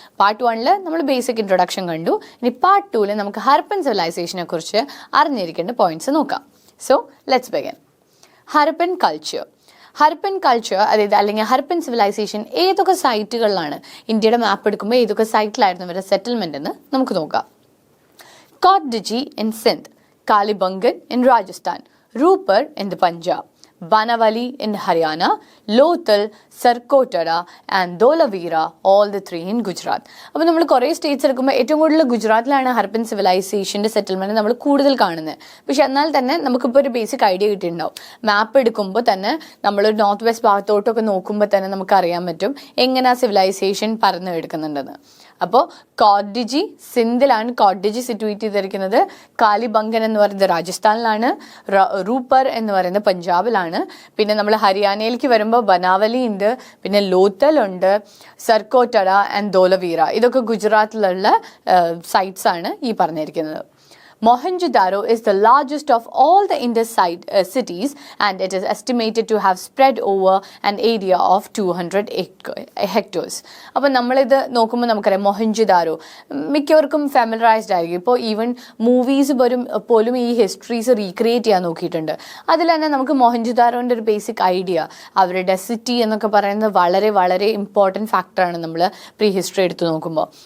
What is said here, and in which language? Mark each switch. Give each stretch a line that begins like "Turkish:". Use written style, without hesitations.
Malayalam: Part 1 നമ്മൾ basic introduction കണ്ടു. ഇനി പാർട്ട് 2 നമുക്ക് ഹരപ്പൻ സിവിലൈസേഷനെ കുറിച്ച് അറിഞ്ഞിരിക്കേണ്ട പോയിന്റ്സ് നോക്കാം.
English: So, let's begin.
Malayalam: Harappan culture. Harappan culture, അതായത് അല്ലെങ്കിൽ ഹരപ്പൻ സിവിലൈസേഷൻ ഏതൊക്കെ സൈറ്റുകളിലാണ്, ഇന്ത്യയുടെ മാപ്പ് എടുക്കുമ്പോൾ ഏതൊക്കെ സൈറ്റിലായിരുന്നു ഇവരുടെ സെറ്റിൽമെന്റ് എന്ന് നമുക്ക് നോക്കാം.
English: കോട്ട്ഡിജി in Sindh, Kalibangan in Rajasthan, റൂപ്പർ in the Punjab, Banavali in Haryana, Lothal, Sarkotara and Dholavira, all the 3 in Gujarat.
Malayalam: അപ്പോൾ നമ്മൾ കുറേ സ്റ്റേറ്റ്സ് എടുക്കുമ്പോൾ ഏറ്റവും കൂടുതൽ ഗുജറാത്തിലാണ് ഹരപ്പൻ സിവിലൈസേഷൻ്റെ സെറ്റിൽമെൻറ്റ് നമ്മൾ കൂടുതൽ കാണുന്നത്. പക്ഷെ എന്നാൽ തന്നെ നമുക്കിപ്പോൾ ഒരു ബേസിക് ഐഡിയ കിട്ടിയിട്ടുണ്ടാവും. മാപ്പ് എടുക്കുമ്പോൾ തന്നെ നമ്മളൊരു നോർത്ത് വെസ്റ്റ് ഭാഗത്തോട്ടൊക്കെ നോക്കുമ്പോൾ തന്നെ നമുക്കറിയാൻ പറ്റും എങ്ങനെ ആ സിവിലൈസേഷൻ പരന്നു എടുക്കുന്നുണ്ടെന്ന്. അപ്പോൾ കോട്ട്ഡിജി സിന്ധിലാണ് കോട്ട്ഡിജി സിറ്റുവേറ്റ് ചെയ്തിരിക്കുന്നത്. കാലിബംഗൻ എന്ന് പറയുന്നത് രാജസ്ഥാനിലാണ്. റൂപ്പർ എന്ന് പറയുന്നത് പഞ്ചാബിലാണ്. പിന്നെ നമ്മൾ ഹരിയാനയിലേക്ക് വരുമ്പോൾ ബനാവലി ഉണ്ട്, പിന്നെ ലോത്തൽ ഉണ്ട്, സർക്കോട്ടറ ആൻഡ് ധോലവീര, ഇതൊക്കെ ഗുജറാത്തിലുള്ള സൈറ്റ്സ് ആണ് ഈ പറഞ്ഞിരിക്കുന്നത്.
English: Mohenjo-daro is the largest of all the Indus cities, and it is estimated to have spread over an area of 200 hectares.
Malayalam: അപ്പോൾ നമ്മളിത് നോക്കുമ്പോൾ നമുക്കറിയാം മൊഹൻജോ-ദാരോ മിക്കവർക്കും ഫെമിലറൈസ്ഡ് ആയിരിക്കും. ഇപ്പോൾ ഈവൻ മൂവീസ് പോലും ഈ ഹിസ്റ്ററീസ് റീക്രിയേറ്റ് ചെയ്യാൻ നോക്കിയിട്ടുണ്ട്. അതിൽ തന്നെ നമുക്ക് മൊഹൻജോ-ദാരോൻ്റെ ഒരു ബേസിക് ഐഡിയ, അവരുടെ സിറ്റി എന്നൊക്കെ പറയുന്നത് വളരെ വളരെ ഇമ്പോർട്ടൻറ്റ് ഫാക്ടറാണ് നമ്മൾ പ്രീ ഹിസ്റ്ററി എടുത്ത് നോക്കുമ്പോൾ.